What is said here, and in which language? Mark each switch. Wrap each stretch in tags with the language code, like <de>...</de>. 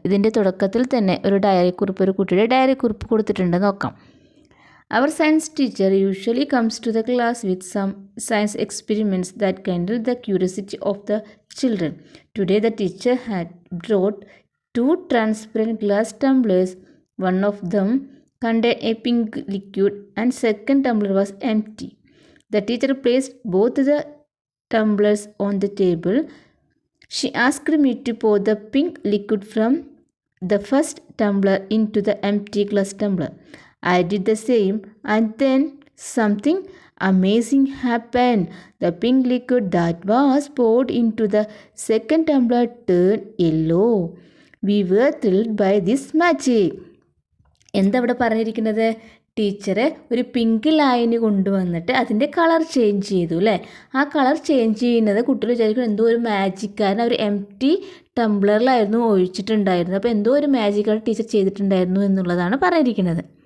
<ml>ഇതിൻ്റെ തുടക്കത്തിൽ തന്നെ ഒരു കുട്ടിയുടെ ഡയറി കുറിപ്പ് കൊടുത്തിട്ടുണ്ട്, നോക്കാം.</ml> <en>അവർ science teacher usually comes to the class with some science experiments that kindle the curiosity of the children. Today the teacher had brought 2 transparent glass tumblers. One of them contained a pink liquid and second tumbler was empty. The teacher placed both the tumblers on the table. She asked me to pour the pink liquid from the first tumbler into the empty glass tumbler. I did the same, and then something amazing happened. The pink liquid that was poured into the second tumbler turned yellow. We were thrilled by this magic.</en> <ml>എന്താ ഇവിടെ പറഞ്ഞിരിക്കുന്നത്? Teacher ഒരു pink line കൊണ്ടുവന്നിട്ട് അതിൻ്റെ colour change ചെയ്തു അല്ലേ. ആ colour change ചെയ്യുന്നത് കുട്ടികൾ വിചാരിക്കും എന്തോ ഒരു മാജിക്, കാരണം അവർ എംപ്റ്റി ടംബ്ലറിലായിരുന്നു ഒഴിച്ചിട്ടുണ്ടായിരുന്നത്. അപ്പോൾ എന്തോ ഒരു മാജിക്കാണ് ടീച്ചർ ചെയ്തിട്ടുണ്ടായിരുന്നു എന്നുള്ളതാണ് പറഞ്ഞിരിക്കുന്നത്.</ml>